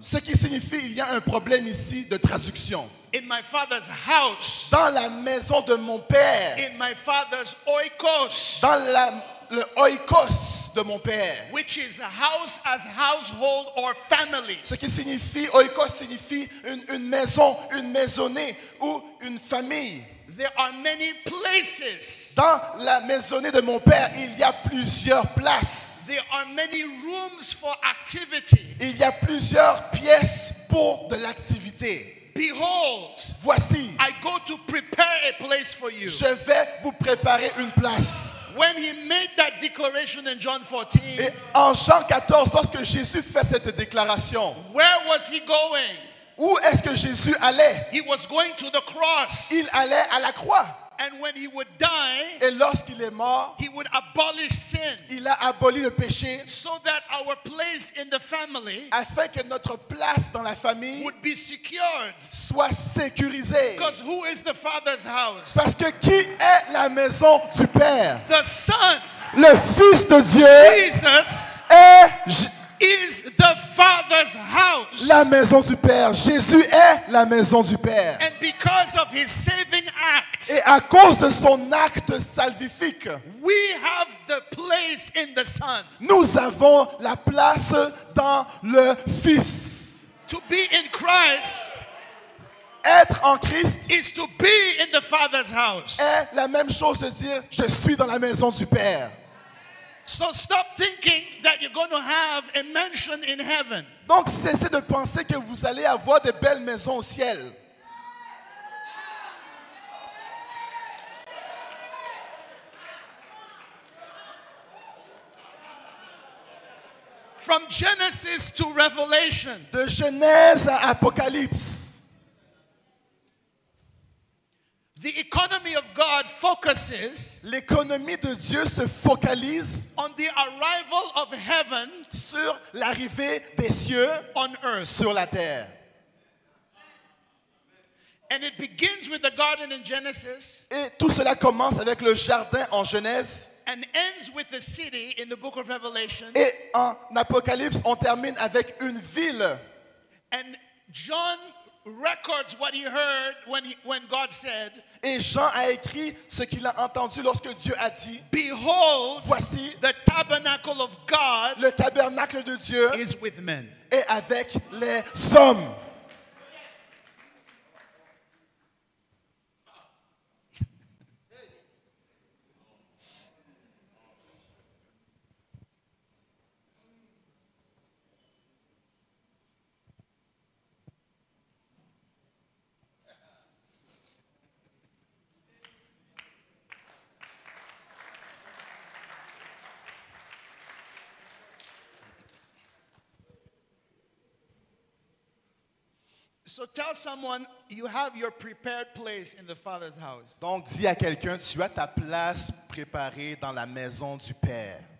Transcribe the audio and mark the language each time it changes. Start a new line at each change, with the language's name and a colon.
French: Ce qui signifie qu'il y a un problème ici de traduction.
English: In my Father's house,
French: Dans la maison de mon Père,
English: in my Father's oikos,
French: dans le oikos de mon Père,
English: which is a house as household or family.
French: ce qui signifie, oikos signifie une maison, une maisonnée ou une famille.
English: There are many places.
French: Dans la maisonnée de mon Père, il y a plusieurs places.
English: There are many rooms for activity.
French: Il y a plusieurs pièces pour de l'activité.
English: Behold,
French: Voici,
English: I go to prepare a place for you.
French: je vais vous préparer une place.
English: When he made that declaration in John 14,
French: Et en Jean 14, lorsque Jésus fait cette déclaration,
English: where was he going?
French: où est-ce que Jésus allait?
English: He was going to the cross.
French: Il allait à la croix.
English: And when he would die,
French: Et lorsqu'il est mort,
English: he would abolish sin
French: il a aboli le péché
English: so that our place in the family
French: afin que notre place dans la famille
English: would be secured.
French: soit sécurisée.
English: Because who is the Father's house?
French: Parce que qui est la maison du Père?
English: The Son,
French: Le Fils de Dieu
English: Jesus, is the Father's house.
French: la maison du Père. Jésus est la maison du Père.
English: And because of his saving act,
French: Et à cause de son acte salvifique,
English: we have the place in the Son.
French: nous avons la place dans le Fils.
English: To be in Christ
French: Être en Christ
English: is to be in the Father's house.
French: est la même chose de dire « Je suis dans la maison du Père ».
English: So stop thinking that you're going to have a mansion in heaven.
French: Donc cessez de penser que vous allez avoir de belles maisons au ciel.
English: From Genesis to Revelation,
French: De Genèse à Apocalypse,
English: the economy of God focuses
French: L'économie de Dieu se focalise
English: on the arrival of heaven
French: sur l'arrivée des cieux
English: on earth.
French: sur la terre.
English: And it begins with the garden in Genesis
French: Et tout cela commence avec le jardin en Genèse.
English: and ends with the city in the book of Revelation.
French: Et en Apocalypse, on termine avec une ville.
English: And John records what he heard when God said,
French: Et Jean a écrit ce qu'il a entendu lorsque Dieu a dit,
English: behold,
French: voici,
English: the tabernacle of God
French: le tabernacle de Dieu
English: is with men.
French: est avec les hommes.
English: So tell someone you have your prepared place in the Father's house.
French: Donc dis à quelqu'un, tu as ta place préparée dans la maison du Père.